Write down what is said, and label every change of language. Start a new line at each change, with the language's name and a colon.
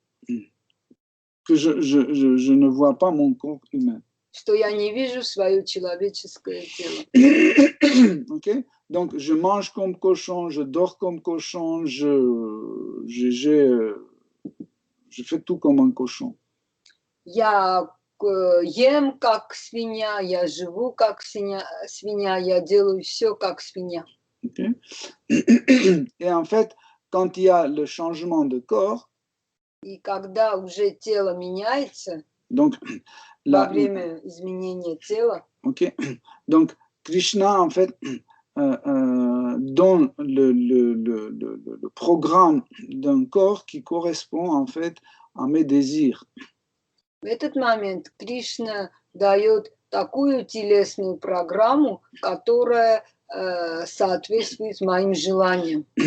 French: que je ne vois pas mon corps humain.
Russian: что я не вижу свое человеческое тело.
English: Okay?
French: Donc, je mange comme cochon, je dors comme cochon, je fais tout comme un cochon.
Russian: Я ем как свинья, я живу как свинья, я делаю все как свинья.
English: Okay?
French: Et en fait, quand il y a le changement de corps,
Russian: и когда уже тело меняется,
French: donc,
Russian: во время изменения тела,
English: okay?
French: Donc, Krishna, en fait, donne le programme d'un corps qui correspond, en fait, à mes désirs.
Russian: В этот момент Кришна дает такую телесную программу, которая соответствует моим желаниям.